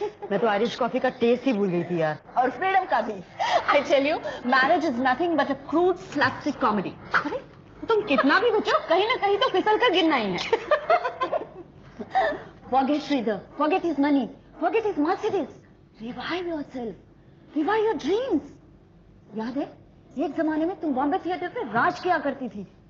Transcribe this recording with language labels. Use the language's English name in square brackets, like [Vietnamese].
[Hindi] मैं तो Irish coffee का टेस्ट ही भूल गई थी यार. और freedom का भी. [English] I tell you, marriage is nothing but a crude slapstick comedy. [Hindi] अरे, तुम कितना भी बचो, कहीं ना कहीं तो फिसल कर गिरना ही है. [English] Forget Sridhar. Forget his money. Forget his Mercedes. Revive yourself. Revive your dreams. [Hindi] याद है? एक जमाने में तुम बॉम्बे थिएटर पे राज किया करती थी.